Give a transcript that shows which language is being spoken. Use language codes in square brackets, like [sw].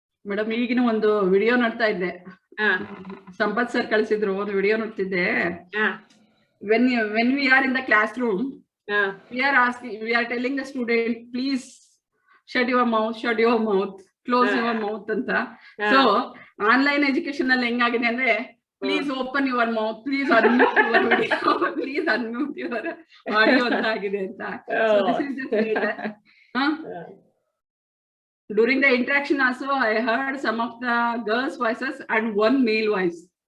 [kn] Madam ಈಗಿನ ಒಂದು video ನೋಡ್ತಾ ಇದ್ದೆ, ಸಂಪತ್ ಸರ್ ಕಳಿಸಿದ್ರು, ಒಂದು ವಿಡಿಯೋ ನೋಡ್ತಿದ್ದೆ. [en] when we are in the classroom, we are telling the student, please shut your mouth, close your mouth ಅಂತ. So [kn] ಆನ್ಲೈನ್ ಎಜುಕೇಶನ್ ಅಲ್ಲಿ ಹೆಂಗಾಗಿದೆ ಅಂದ್ರೆ, [en] please open your mouth, please unmute your video, please unmute your audio [kn] ಅಂತ ಆಗಿದೆ ಅಂತ. [en] So this is the state. During the interaction also, I heard some of the girls' voices and one male voice.